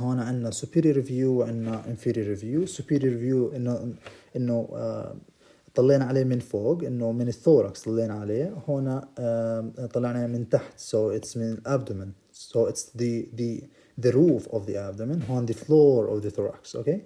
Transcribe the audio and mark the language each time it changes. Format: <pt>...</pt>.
<ar>هون عندنا superior view وعندنا inferior view. superior view انه طلعنا عليه من فوق، انه من الثوركس طلعنا عليه. هون طلعنا من تحت</ar> <en>so it's</en> <ar>من الابدومن</ar> <en>so it's the roof of the abdomen.</en> <ar>هون</ar> <en>the floor of the thorax.</en>